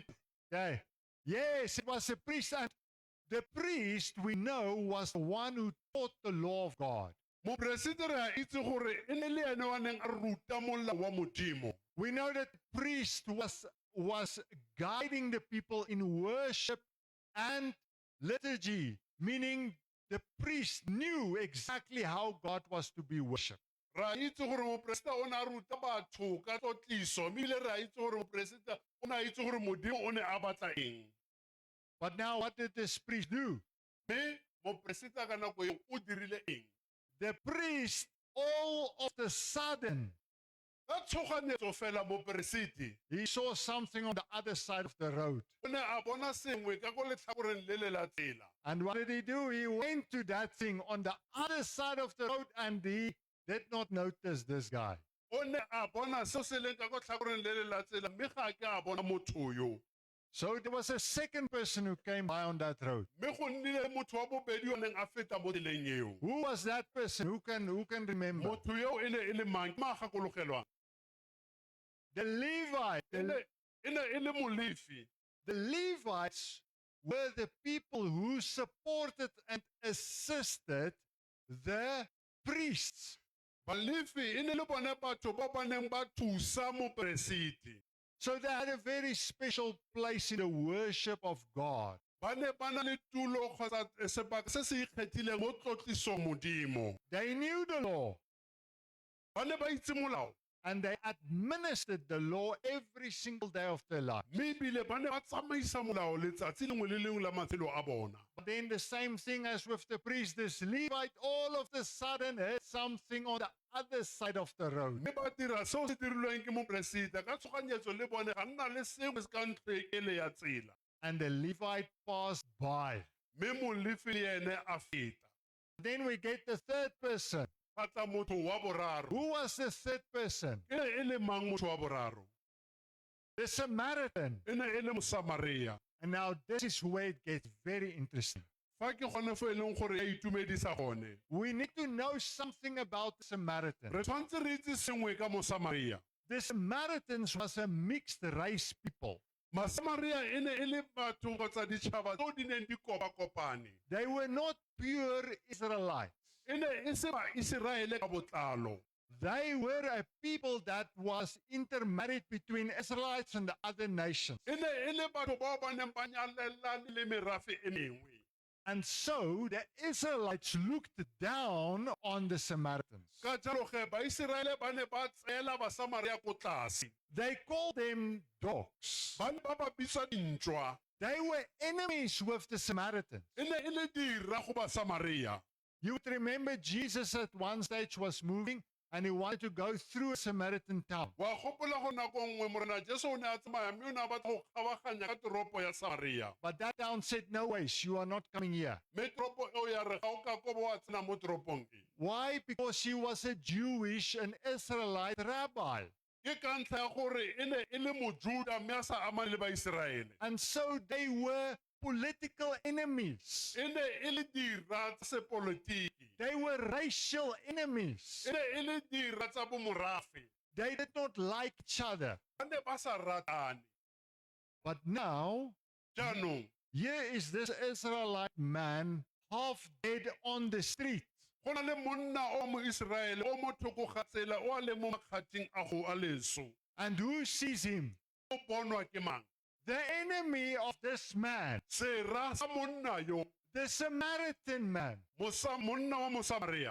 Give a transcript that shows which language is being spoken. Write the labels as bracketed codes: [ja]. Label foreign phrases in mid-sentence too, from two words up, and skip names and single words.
[en] Okay. Yes, it was a priest. And the priest, we know, was the one who taught the law of God. [tn] Moporesite re a itse gore e ne le ene wa neng a ruta molao wa Modimo. [en] We know that the priest was guiding the people in worship and liturgy, meaning the priest knew exactly how God was to be worshipped. [tn] Ra itse gore moporesite o ne a ruta batho ka tlotliso, mme ile re a itse gore moporesite o ne a itse gore Modimo o ne a batla eng. [en] But now what did this priest do? [tn] Mme moporesite ka nako eo o dirile eng? [en] The priest, all of a sudden, [tn] Ka tshoganyetso fela moporesite [en] he saw something on the other side of the road. [tn] o ne a bona sengwe ka go letlhakoreng le le la tsela. [en] And what did he do? He went to that thing on the other side of the road and he did not notice this guy. [tn] O ne a bona seo se leng ka go tlhakoreng le le la tsela, mme ga a ke a bona motho yo. [en] So there was a second person who came by on that road. [tn] Mme go nnile motho wa bobedi yo neng a feta mo tseleng eo. [en] Who was that person? Who can remember? [tn] Motho yo e ne e le mang? Ke magakologelwang. [en] The Levite. [tn] E ne e le molefi. [en] The Levites were the people who supported and assisted the priests. [tn] Balefi e ne le bone batho ba ba neng ba thusa moporesite. [en] So they had a very special place in the worship of God. [tn] Ba ne ba na le tulo kgotsa sebaka se se ikgethileng mo tlotlisong Modimo. [en] They knew the law [tn] Ba ne ba itse molao. [en] and they administered the law every single day of their life. [tn] Mme ebile ba ne ba tsamaisa molao letsatsi lengwe le lengwe la matshelo a bona. [en] But then the same thing as with the priest, this Levite all of a sudden heard something on the other side of the road. [tn] Mme ba dira seo se dirilweng ke moporesite ka tshoganyetso le bone ga nna le sengwe se ka ntlhekele ya tsela. [en] And the Levite passed by. [tn] Mme molefi le ene a feta. [en] Then we get the third person. [tn] Ga tla motho wa boraro. [en] Who was the third person? [tn] Ke ne e le mang motho wa boraro? [en] The Samaritan. [tn] E ne e le Mosamaria. [en] And now this is where it gets very interesting. [tn] Fa ke gone fo e leng gore ya itumedisa gone. [en] We need to know something about the Samaritan. [tn] Re tshwanetse re itse sengwe ka Mosamaria. [en] The Samaritans was a mixed race people. [tn] Masamaria e ne e le batho kgotsa ditšhaba tseo di neng di kopakopane. [en] They were not pure Israelites. [tn] E ne e se Baiseraele ka botlalo. [en] They were a people that was intermarried between Israelites and the other nations. [tn] E ne e le batho bao ba neng ba nyalelane le merafe e mengwe. [en] And so the Israelites looked down on the Samaritans. [tn] Ka jalo ge Baiseraele ba ne ba tseela Basamaria ko tlase. [en] They called them dogs. [tn] Ba ne ba ba bitsa dintšwa. [en] They were enemies with the Samaritans. [tn] E ne e le dira go Basamaria. [en] You would remember Jesus at one stage was moving and he wanted to go through a Samaritan town. [tn] Wa gopola go nako nngwe morena Jesu o ne a tsamaya mme o ne a batla go kgabaganya ka toropo ya Samaria. [en] But that town said, no ways, you are not coming here. [tn] Mme toropo eo ya re ga o ka kobo wa tsena mo toropong e. [en] Why? Because he was a Jewish and Israelite rabbi. [tn] Ke ka ntlha ya gore e ne e le mojuda mme a sa amane le Baiseraele. [en] And so they were political enemies. [tn] E ne e le dira tsa sepolotiki. [en] They were racial enemies. [tn] E ne e le dira tsa bomorafe. [en] They did not like each other. [tn] Ba ne ba sa ratane. [en] But now, [tn] Jaanong [en] here is this Israelite man half dead on the street. [tn] go na le monna o mo Israele o mo thoko ga tsela o a le mo makgating a go a leso [en] And who sees him? [tn] o bonwa ke mang [en] The enemy of this man, [tn] sera sa monna yo [en] the Samaritan man, [tn] monna wa Mosamaria